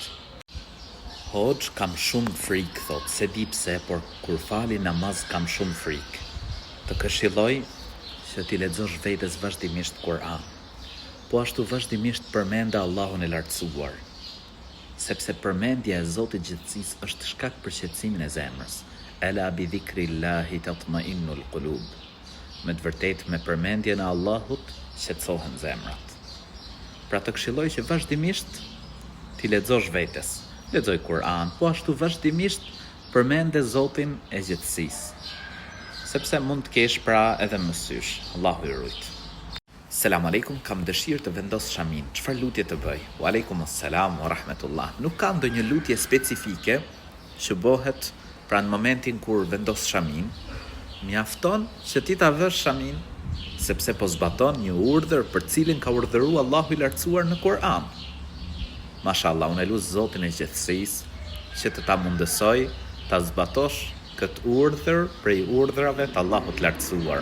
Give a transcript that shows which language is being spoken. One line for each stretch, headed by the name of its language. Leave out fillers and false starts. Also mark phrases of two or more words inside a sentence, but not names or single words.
Albanian: Hoxh, kam shumë frikë, thot, se di pse, por kur fali namaz kam shumë frikë. Të këshilloj që ti lexosh vetes vazhdimisht Kur'an. po ashtu vazhdimisht përmende Allahun e lartësuar, sepse përmendja e Zotit gjithësisë është shkak për qetësimin e zemrës.
Arabic: ألا بذكر الله تطمئن القلوب.
Albanian: Me të vërtetë me përmendjen e Allahut qetësohen zemrat. Pra të këshilloj që vazhdimisht ti lexosh vetes, lexoj Kur'an, po ashtu vazhdimisht përmende Zotin e gjithësisë, sepse mund të kesh pra edhe mësysh. Allahu i rujt.
Arabic: سلام عليكم,
Albanian: kam dëshirë të vendos shamin. Çfarë lutje të bëj?
Arabic: وعليكم السلام ورحمة الله.
Albanian: Nuk ka ndonjë lutje specifike që bëhet pra në momentin kur vendos shamin. Mjafton që ti ta vësh shamin, sepse po zbaton një urdhër për cilin ka urdhëruar Allahu i lartësuar në Kur'an. Mashallah, unë lut Zotin e gjithësisë që të ta mundësoj ta zbatosh këtë urdhër prej urdhrave të Allahut të lartësuar.